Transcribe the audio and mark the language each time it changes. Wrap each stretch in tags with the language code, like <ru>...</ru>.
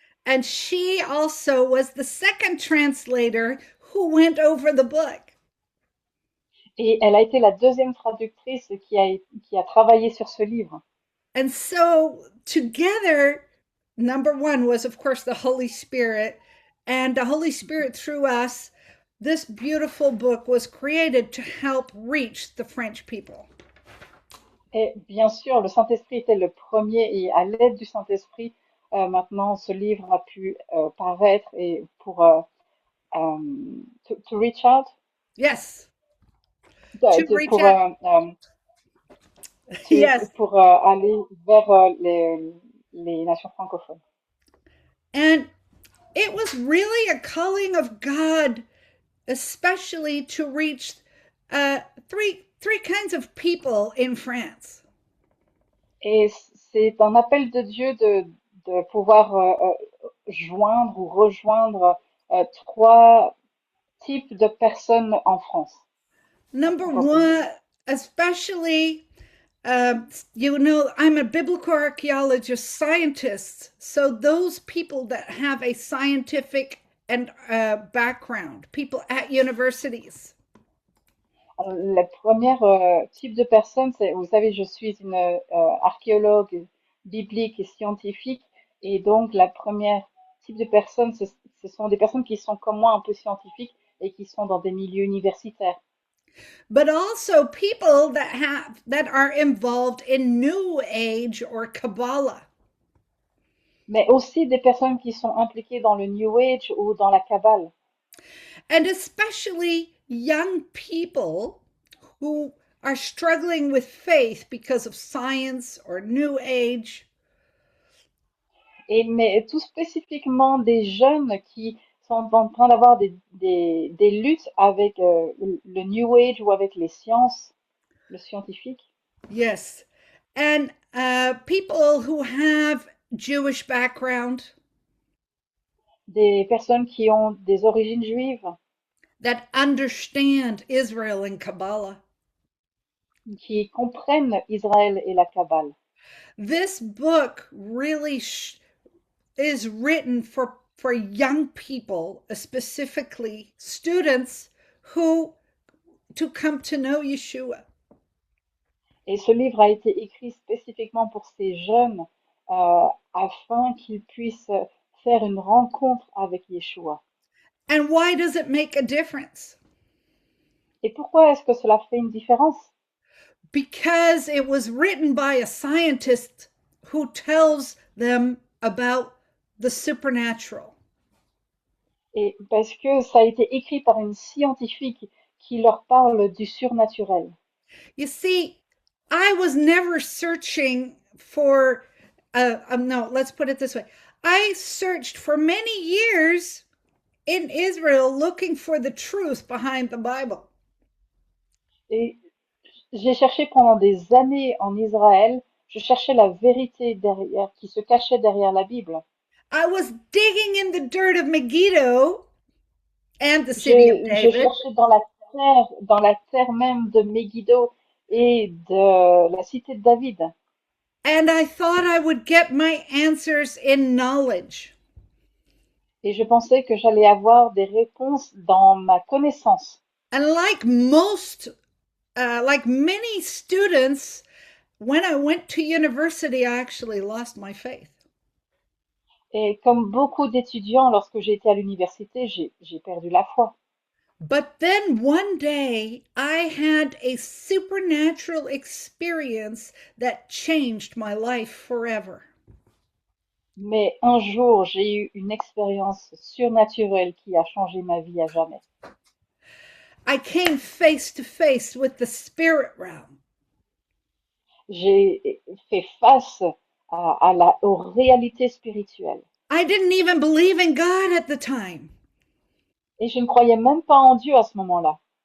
<en>And she also was the second translator who went over the book.</en> <fr>Et elle a été la deuxième traductrice qui a travaillé sur ce livre.</fr> <en>And so together, number one was, of course, the Holy Spirit. And the Holy Spirit, through us, this beautiful book was created to help reach the French people.</en> <fr>Et bien sûr, le Saint-Esprit était le premier et à l'aide du Saint-Esprit, maintenant ce livre a pu paraître et pour euh,</fr> <en>to reach out, Yes, to reach</en> <fr>pour</fr> <en>out. Yes.</en> <fr>pour aller vers les nations francophones.</fr> <en>And it was really a calling of God, especially to reach three kinds of people in France.</en> <fr>Et c'est un appel de Dieu de pouvoir joindre ou rejoindre trois types de personnes en France, en</fr> <en>Number</en> <fr>francophonie.</fr> <en>one, especially, you know, I'm a biblical archaeologist scientist. So those people that have a scientific and background, people at universities.</en> <fr>Alors, le premier type de personne, c'est, vous savez, je suis une archéologue biblique et scientifique, et donc la première type de personne, ce sont des personnes qui sont comme moi un peu scientifiques et qui sont dans des milieux universitaires.</fr> <en>But also people that are involved in New Age or Kabbalah.</en> <fr>Mais aussi des personnes qui sont impliquées dans le New Age ou dans la Kabbale.</fr> <en>And especially young people who are struggling with faith because of science or New Age.</en> <fr>Et mais tout spécifiquement des jeunes qui sont en train d'avoir des luttes avec le New Age ou avec les sciences, le scientifique.</fr> <en>Yes. And people who have Jewish background</en> <fr>Des personnes qui ont des origines juives,</fr> <en>that understand Israel and Kabbalah.</en> <fr>qui comprennent Israël et la Kabbale.</fr> <en>This book really is written for young people, specifically students who to come to know Yeshua.</en> <fr>Et ce livre a été écrit spécifiquement pour ces jeunes afin qu'ils puissent faire une rencontre avec Yeshua.</fr> <en>And why does it make a difference?</en> <fr>Et pourquoi est-ce que cela fait une différence?</fr> <en>Because it was written by a scientist who tells them about the supernatural.</en> <fr>Et parce que ça a été écrit par une scientifique qui leur parle du surnaturel.</fr> <en>You see, I was never searching for, no, let's put it this way. I searched for many years in Israel looking for the truth behind the Bible.</en> <fr>Et j'ai cherché pendant des années en Israël, je cherchais la vérité derrière, qui se cachait derrière la Bible.</fr> <en>I was digging in the dirt of Megiddo and the city of</en> <fr>Je</fr> <en>David,</en> <fr>cherchais dans la terre même de Megiddo et de la cité de David.</fr> <en>and I thought I would get my answers in knowledge.</en> <fr>Et je pensais que j'allais avoir des réponses dans ma connaissance.</fr> <en>And like many students, when I went to university, I actually lost my faith.</en> <fr>Et comme beaucoup d'étudiants, lorsque j'ai été à l'université, j'ai perdu la foi.</fr> <en>But then one day I had a supernatural experience that changed my life forever.</en> <fr>Mais un jour, j'ai eu une expérience surnaturelle qui a changé ma vie à jamais.</fr> <en>I came face to face with the spirit realm.</en> <fr>J'ai fait face aux réalités spirituelles.</fr> <en>I didn't even believe in God at the time.</en> <fr>Et je ne croyais même pas en Dieu à ce moment-là.</fr>